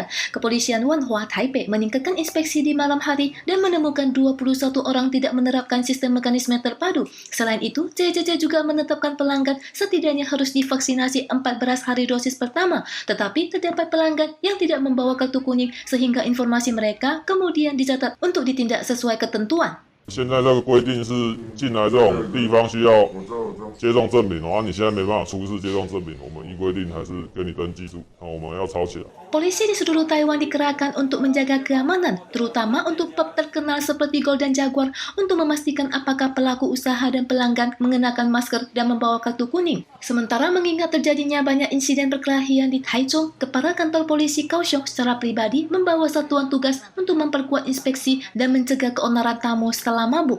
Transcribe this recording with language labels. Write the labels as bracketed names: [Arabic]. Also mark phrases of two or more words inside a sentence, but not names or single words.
[Indonesian] Kepolisian Wanhua Taipei meningkatkan inspeksi di malam hari dan menemukan 21 orang tidak menerapkan sistem mekanisme terpadu. Selain itu, JJJ juga menetapkan pelanggan setidaknya harus divaksinasi 14 hari dosis pertama, tetapi terdapat pelanggan yang tidak membawa kartu kuning sehingga informasi mereka kemudian dicatat untuk ditindak sesuai ketentuan. [Chinese] 现在这个规定是进来这种地方需要接种证明你现在没办法出示接种证明，我们依规定还是给你登记住，我们要抄起来。 [Indonesian] Polisi di seluruh Taiwan dikerahkan untuk menjaga keamanan, terutama untuk pub terkenal seperti Golden Jaguar untuk memastikan apakah pelaku usaha dan pelanggan mengenakan masker dan membawa kartu kuning. Sementara mengingat terjadinya banyak insiden perkelahian di Taichung, Kepala Kantor Polisi Kaohsiung secara pribadi membawa satuan tugas untuk memperkuat inspeksi dan mencegah keonaran tamu setelah mabuk.